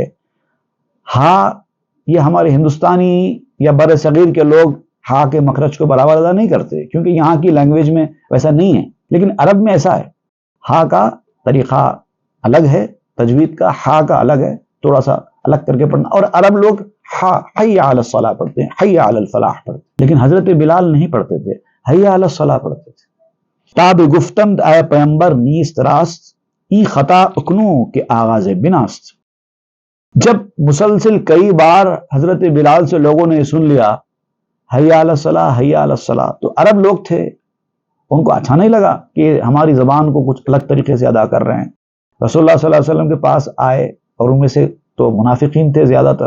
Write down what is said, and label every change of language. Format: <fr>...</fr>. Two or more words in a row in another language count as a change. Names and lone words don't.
<ur>ہا یہ ہمارے ہندوستانی یا بر صغیر کے لوگ ہا کے مخرج کو برابر ادا نہیں کرتے کیونکہ یہاں کی لینگویج میں ویسا نہیں ہے، لیکن عرب میں ایسا ہے. ہا کا طریقہ الگ ہے، تجوید کا ہا کا الگ ہے، تھوڑا سا الگ کر کے پڑھنا. اور عرب لوگ</ur> <ar>حی علی الصلاح</ar> <ur>پڑھتے ہیں،</ur> <ar>حی علی الفلاح</ar> <ur>پڑھتے ہیں، لیکن حضرت بلال نہیں پڑھتے تھے،</ur> <ar>حی علی الصلاح</ar> <ur>پڑھتے تھے.</ur> <fa>تاب گفتند اے پیمبر نیست راست، ای خطا اکنو کے آغاز بناست.</fa> <ur>جب مسلسل کئی بار حضرت بلال سے لوگوں نے سن لیا</ur> <ar>حی علی الصلاح حی علی الصلاح،</ar> <ur>تو عرب لوگ تھے، ان کو اچھا نہیں لگا کہ ہماری زبان کو کچھ الگ طریقے سے ادا کر رہے ہیں.</ur> <ar>رسول اللہ صلی اللہ علیہ وسلم</ar> <ur>کے پاس آئے اور ان میں سے تو منافقین تھے زیادہ تر.</ur>